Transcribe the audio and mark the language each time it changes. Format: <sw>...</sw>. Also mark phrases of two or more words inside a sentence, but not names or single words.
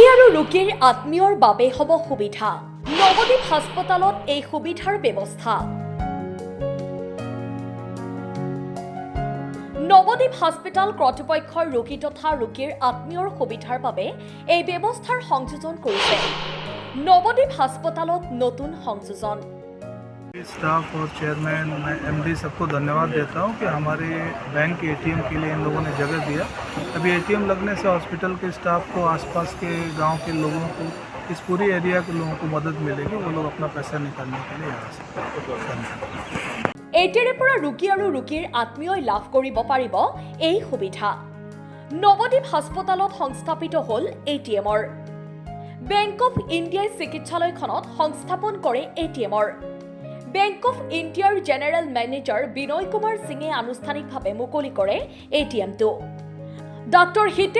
<as>ৰোগীৰ আত্মীয়ৰ বাবে হ'ব সুবিধা নৱদ্বীপ হাস্পতালত এই সুবিধাৰ ব্যৱস্থা নৱদ্বীপ হাস্পতাল কৰ্তৃপক্ষৰ ৰোগী তথা ৰোগীৰ আত্মীয়ৰ সুবিধাৰ বাবে এই ব্যৱস্থাৰ সংযোজন কৰিছে নৱদ্বীপ হাস্পতালত নতুন সংযোজন</as> <hi>स्टाफ और चेयरमैन मैं एमडी सबको धन्यवाद देता हूं कि हमारे बैंक के एटीएम के लिए इन लोगों ने जगह दिया। अभी एटीएम लगने से हॉस्पिटल के स्टाफ को आसपास के गांव के लोगों को इस पूरी एरिया के लोगों को मदद मिलेगी। वो लोग अपना पैसा निकालने के लिए आ सकते।</hi> <as>एटीएर পৰা ৰোগী আৰু ৰোগীৰ আত্মীয়ই লাভ কৰিব পাৰিব এই সুবিধা নৱদ্বীপ হাস্পতালত সংস্থাপিত হ'ল এটিএমৰ বেংক অফ ইণ্ডিয়াই চিকিৎসালয়খনত সংস্থাপন কৰে এটিএমৰ বেংক অফ ইণ্ডিয়াৰ</as> <en>general manager</en> <as>বিনয় কুমাৰ সিঙে আনুষ্ঠানিকভাৱে মুকলি কৰে এটিএমটো ডক্টৰ হিতেশ</as>